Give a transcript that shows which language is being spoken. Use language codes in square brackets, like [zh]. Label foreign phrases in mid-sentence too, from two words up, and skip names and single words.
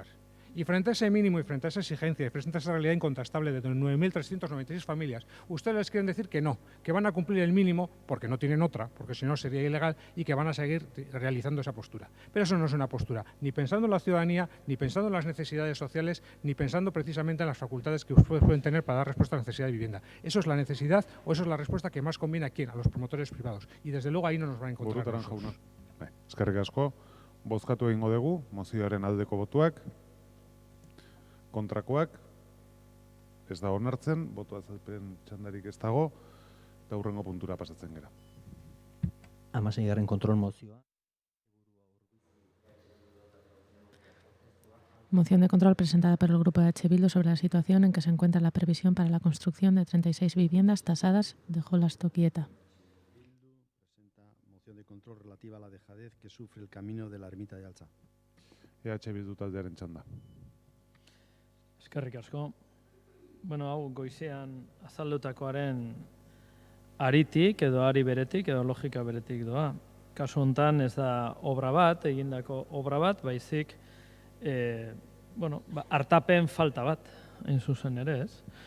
[es] Y frente a ese mínimo y frente a esa exigencia y frente a esa realidad incontrastable de 9.396 familias, ustedes les quieren decir que no, que van a cumplir el mínimo porque no tienen otra, porque si no sería ilegal, y que van a seguir realizando esa postura. Pero eso no es una postura, ni pensando en la ciudadanía, ni pensando en las necesidades sociales, ni pensando precisamente en las facultades que ustedes pueden tener para dar respuesta a la necesidad de vivienda. Eso es la necesidad o eso es la respuesta que más conviene a quién, a los promotores privados. Y desde luego ahí no nos van a encontrar. [eu] Eskerrik asko, bozkatu egingo dugu, mozioaren aldeko botuak. Kontrakoak, ez da onartzen, boto azalpen txandarik ez dago, eta hurrengo puntura pasatzen gera. 16. kontrol mozioa. [es] Moción de control presentada por el Grupo de H. Bildu sobre la situación en que se encuentra la previsión para la construcción de 36 viviendas tasadas de Jolas Tokieta. 4 relativa a la dejadez que sufre el camino de la ermita de Altza. [eu] EH Bildu taldearen txanda. Eskerrik asko. Bueno, hau goizean azaldutakoaren aritik edo ari beretik edo logika beretik doa. Kasu honetan ez da obra bat, egindako obra bat, baizik hartapen falta bat, hain zuzen ere, ez?